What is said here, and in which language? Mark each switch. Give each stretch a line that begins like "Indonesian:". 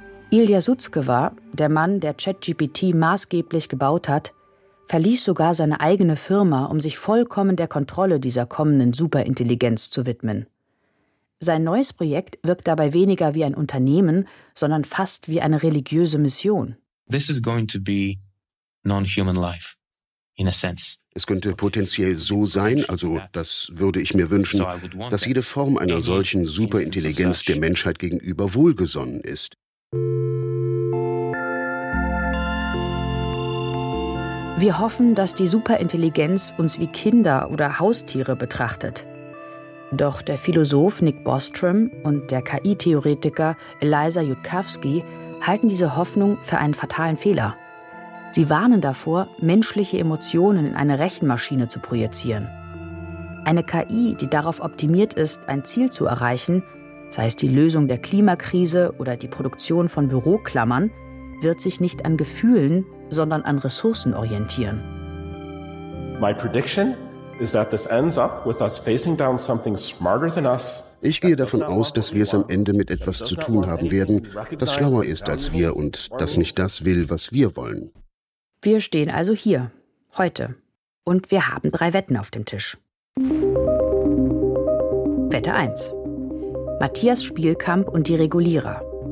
German: Ilja Sutzkever, der Mann, der ChatGPT maßgeblich gebaut hat, verließ sogar seine eigene Firma, um sich vollkommen der Kontrolle dieser kommenden Superintelligenz zu widmen. Sein neues Projekt wirkt dabei weniger wie ein Unternehmen, sondern fast wie eine religiöse Mission.
English: This is going to be non-human life. In a sense.
German: Es könnte potenziell so sein, also das würde ich mir wünschen, dass jede Form einer solchen Superintelligenz der Menschheit gegenüber wohlgesonnen ist. Wir hoffen, dass die Superintelligenz uns wie Kinder oder Haustiere betrachtet. Doch der Philosoph Nick Bostrom und der KI-Theoretiker Eliza Yudkowsky halten diese Hoffnung für einen fatalen Fehler. Sie warnen davor, menschliche Emotionen in eine Rechenmaschine zu projizieren. Eine KI, die darauf optimiert ist, ein Ziel zu erreichen, sei es die Lösung der Klimakrise oder die Produktion von Büroklammern, wird sich nicht an Gefühlen, sondern an Ressourcen orientieren.
English: My prediction is that this ends up with us facing down something smarter than us.
German: Ich gehe davon aus, dass wir es am Ende mit etwas zu tun haben werden, das schlauer ist als wir und das nicht das will, was wir wollen. Wir stehen also hier, heute. Und wir haben drei Wetten auf dem Tisch. Wette 1. Matthias Spielkamp und die Regulierer.